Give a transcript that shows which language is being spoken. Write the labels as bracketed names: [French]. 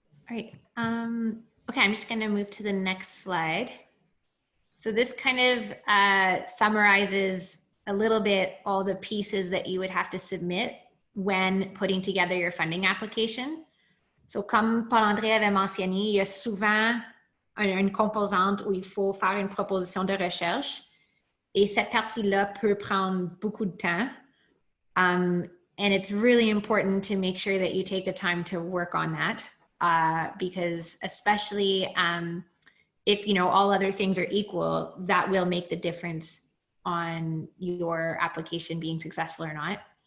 [English] All right. Okay, I'm just going to move to the next slide. So this kind of summarizes a little bit all the pieces that you would have to submit when putting together your funding application. [French] So comme Paul-André avait mentionné, il y a souvent une composante où il faut faire une proposition de recherche et cette partie-là peut prendre beaucoup de temps. [English] And it's really important to make sure that you take the time to work on that because especially if, you know, all other things are equal, that will make the difference on your application being successful or not.